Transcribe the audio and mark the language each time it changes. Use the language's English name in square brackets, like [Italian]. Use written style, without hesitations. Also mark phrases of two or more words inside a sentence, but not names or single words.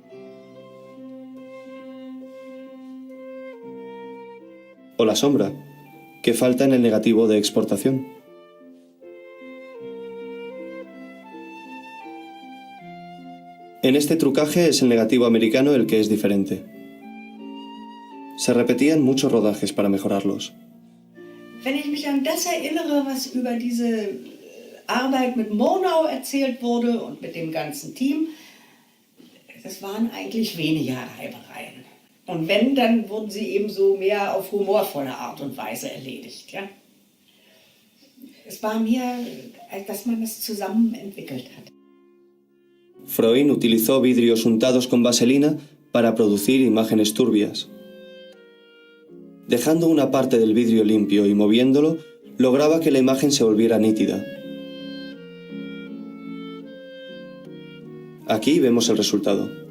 [Spanish] O la sombra, que falta en el negativo de exportación. En este trucaje es el negativo americano el que es diferente. Se repetían muchos rodajes para mejorarlos. [German] Wenn ich mich an das erinnere, was über diese Arbeit mit Murnau erzählt wurde und mit dem ganzen Team, das waren eigentlich weniger Reibereien. Und wenn, dann wurden sie eben so mehr auf humorvolle Art und Weise erledigt. Ja? Es war mehr, dass man das zusammen entwickelt hat. [Spanish] Freund utilizó vidrios untados con vaselina para producir imágenes turbias. Dejando una parte del vidrio limpio y moviéndolo, lograba que la imagen se volviera nítida. Aquí vemos el resultado.